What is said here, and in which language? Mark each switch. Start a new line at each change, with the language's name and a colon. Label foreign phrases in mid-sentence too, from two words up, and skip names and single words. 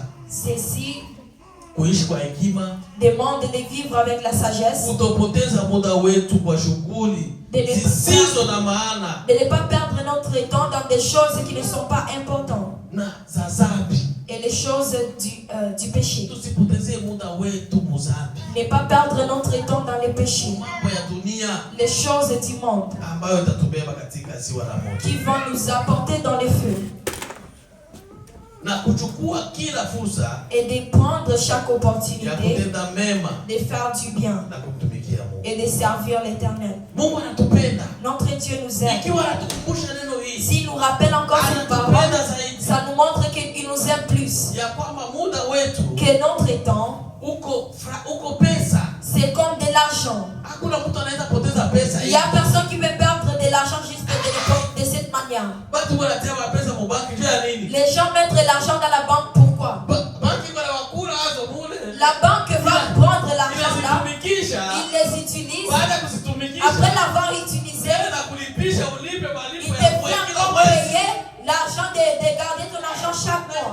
French: ceci
Swahili: kuishi kwa hekima,
French: demande de vivre avec la sagesse,
Swahili: kutopoteza muda wetu kwa shughuli zisizo na maana,
French: de ne pas perdre notre temps dans des choses qui ne sont pas importantes,
Swahili: na za dhambi,
French: et les choses du péché.
Swahili: Tusipoteze muda wetu muzambi,
French: ne pas perdre notre temps dans les péchés,
Swahili: mambo ya dunia,
French: les choses du monde
Swahili: ambayo itatubeba katika ziwa la moto,
French: qui vont nous apporter dans les feux.
Swahili: Na kuchukua kila fursa
French: et de prendre chaque opportunité
Swahili: ya kutenda mema,
French: de faire du bien
Swahili: na kumtumikia Mungu,
French: et de servir l'Éternel.
Swahili: Mungu anatupenda.
French: Notre Dieu nous aime.
Swahili: Ikiwa anatukumbusha neno hili,
French: s'il nous rappelle encore cette parole, ça nous montre qu'il nous aime plus.
Swahili: Ya kwamba muda wetu,
French: que notre temps,
Swahili: uko pesa,
French: c'est comme de l'argent.
Swahili: Hakuna mtu anaweza
French: Il y a personne qui peut perdre de l'argent juste de cette manière. Les gens mettent l'argent dans la banque, pourquoi? La banque va prendre l'argent là, ils les utilisent. Après l'avoir utilisé, ils devront encore payer l'argent de garder ton argent chaque mois.